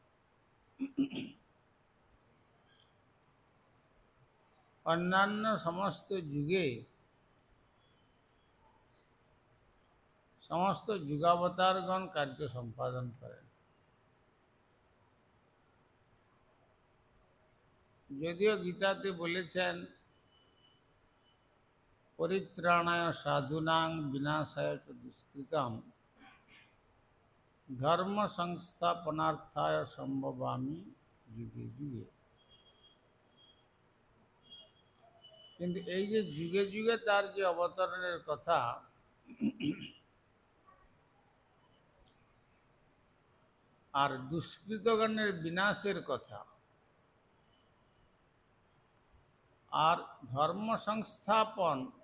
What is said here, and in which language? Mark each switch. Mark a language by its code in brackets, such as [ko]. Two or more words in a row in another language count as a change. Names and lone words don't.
[bn] অন্যান্য সমস্ত যুগে সমস্ত যুগাবতারগণ কার্য সম্পাদন করেন। যদিও গীতাতে বলেছেন [sa] পরিত্রাণায় সাধুনাং বিনাশায় চ দুষ্কৃতম ধর্ম সংস্থাপনার্থায় সম্ভবামি যুগে যুগে। [bn] কিন্তু এই যে যুগে যুগে তার যে অবতরণের কথা, আর দুষ্কৃতগণের বিনাশের কথা, আর ধর্ম সংস্থাপন,